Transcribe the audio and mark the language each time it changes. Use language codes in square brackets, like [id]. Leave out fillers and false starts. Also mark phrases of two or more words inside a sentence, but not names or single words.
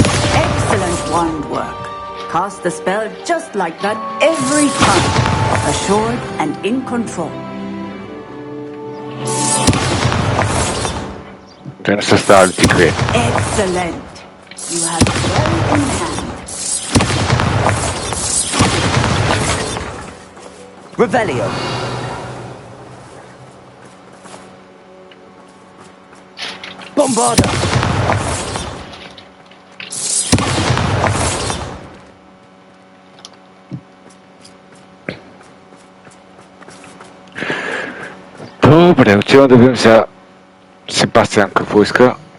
[en] Excellent wand work. Cast the spell just like that every time. Assured and in control. Excellent. You have it well in hand. Revelio. Bombarda! [bg] Добре, отивам да видим сега Себастиан какво иска.